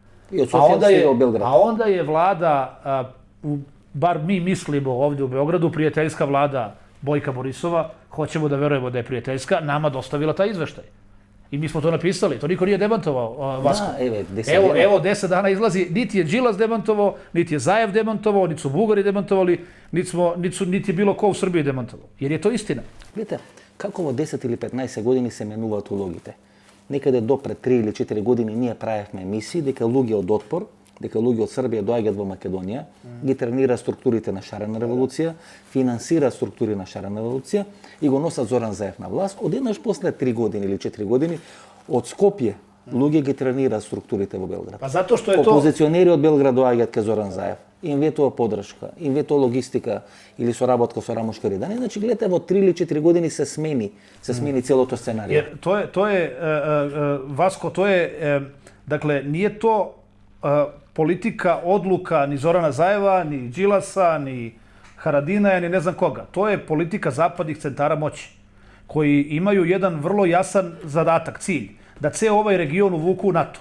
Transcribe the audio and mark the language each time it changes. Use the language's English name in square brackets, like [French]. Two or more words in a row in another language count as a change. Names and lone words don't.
[Serbian] A onda je vlada, bar mi mislimo ovdje u Beogradu, prijateljska vlada Bojka Borisova, hoćemo da verujemo da je prijateljska, nama dostavila taj izveštaj. I mi smo to napisali, to niko nije demantovao, Vasko. Evo 10 dana izlazi, niti je Đilas demantovao, niti je Zaev demantovao, niti su Bugari demantovali, niti je bilo ko u Srbiji demantovao. Jer je to istina. Vidite, [Macedonian] како во 10 или 15 години се менуваат улогите. Некаде до пред 3 или 4 години ние правевме емисии дека луѓе од отпор, дека луѓе од Србија доаѓаат во Македонија, ги тренира структурите на шарена револуција, финансира структури на шарена револуција и го носат Зоран Заев на власт. Одеднаш после 3 години или 4 години од Скопје луѓе ги тренира структурите во Белград. Па затоа што е опозиционери од Белград доаѓаат кај Зоран Заев. Им ветува подршка, им ветува логистика или соработка со Рамушка Ридани. Значи, гледате, во 3 или 4 години се смени целото сценарио. [Serbian] To je, Vasko, to je, dakle, nije to politika, odluka ni Zorana Zajeva, ni Đilasa, ni Haradinaja, ni ne znam koga. To je politika zapadnih centara moći, koji imaju jedan vrlo jasan zadatak, cilj, da ceo ovaj region uvuku u NATO.